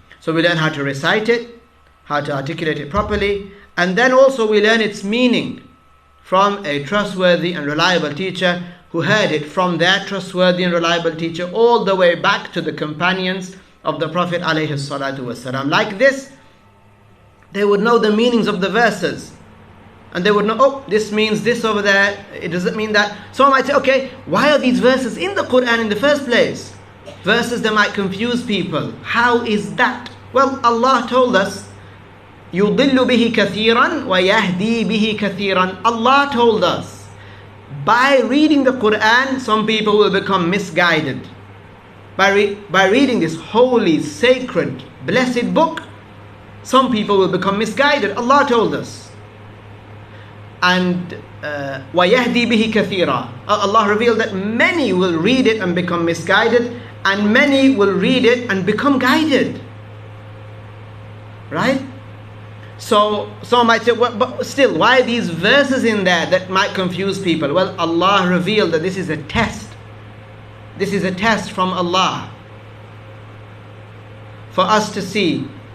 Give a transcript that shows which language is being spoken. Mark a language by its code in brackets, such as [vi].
[en] So we learn how to recite it, how to articulate it properly, and then also we learn its meaning from a trustworthy and reliable teacher who heard it from that trustworthy and reliable teacher all the way back to the companions of the Prophet ﷺ. Like this, they would know the meanings of the verses. And they would know, oh, this means this over there, it doesn't mean that. Someone might say, okay, why are these verses in the Qur'an in the first place? Verses that might confuse people. How is that? Well, Allah told us, [ar] يُضِلُّ بِهِ كَثِيرًا وَيَهْدِي بِهِ كَثِيرًا. [en] Allah told us, by reading the Qur'an, some people will become misguided. By reading this holy, sacred, blessed book, some people will become misguided. Allah told us. And [ar] وَيَهْدِي بِهِ كَثِيرًا. [en] Allah revealed that many will read it and become misguided, and many will read it and become guided. Right? So some might say, well, but still, why are these verses in there that might confuse people? Well, Allah revealed that this is a test. This is a test from Allah for us to see.